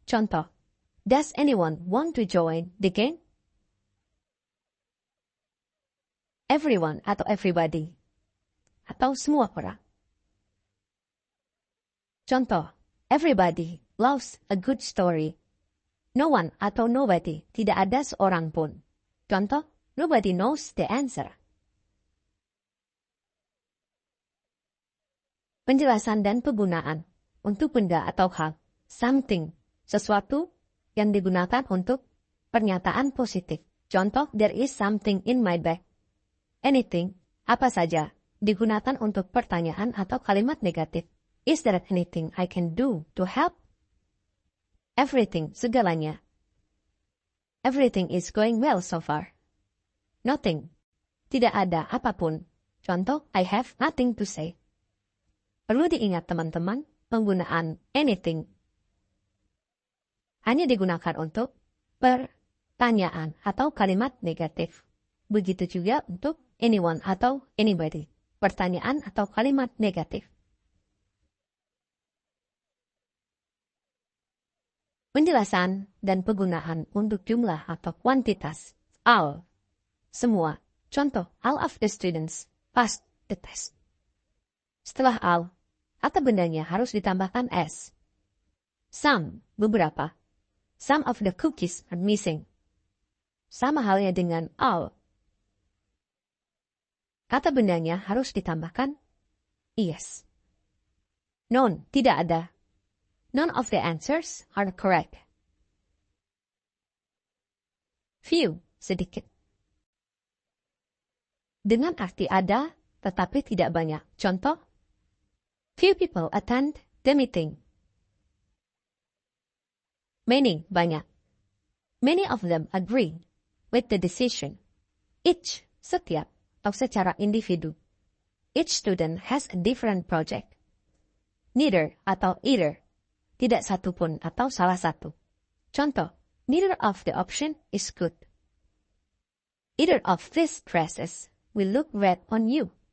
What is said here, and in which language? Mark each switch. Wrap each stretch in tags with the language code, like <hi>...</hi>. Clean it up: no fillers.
<id>Contoh,</id> <en>does anyone want to join the game?</en> <id>Everyone atau everybody, atau semua orang. Contoh,</id> <en>everybody loves a good story.</en> <id>No one atau nobody, tidak ada seorang pun. Contoh,</id> <en>nobody knows the answer.</en> <id>Penjelasan dan penggunaan. Untuk benda atau hal, something, sesuatu yang digunakan untuk pernyataan positif. Contoh,</id> <en>there is something in my bag.</en> <id>Anything, apa saja, digunakan untuk pertanyaan atau kalimat negatif.</id> <en>Is there anything I can do to help? Everything,</en> <id>segalanya.</id> <en>Everything is going well so far.</en> <id>Nothing, tidak ada apapun. Contoh,</id> <en>I have nothing to say.</en> <id>Perlu diingat teman-teman, penggunaan anything hanya digunakan untuk pertanyaan atau kalimat negatif. Begitu juga untuk anyone atau anybody, pertanyaan atau kalimat negatif. Penjelasan dan penggunaan untuk jumlah atau kuantitas. All, semua. Contoh,</id> <en>all of the students passed the test.</en> <id>Setelah all, kata bendanya harus ditambahkan s.</id> <en>Some,</en> <id>beberapa.</id> <en>Some of the cookies are missing.</en> <id>Sama halnya dengan all. Kata bendanya harus ditambahkan yes. None, tidak ada.</id> <en>None of the answers are correct.</en> <id>Few, sedikit. Dengan arti ada, tetapi tidak banyak. Contoh,</id> <en>few people attend the meeting. Many,</en> <id>banyak.</id> <en>Many of them agree with the decision. Each,</en> <id>setiap, atau secara individu.</id> <en>Each student has a different project.</en> <id>Neither atau either, tidak satu pun atau salah satu. Contoh,</id> <en>neither of the option is good. Either of these dresses will look red on you.</en>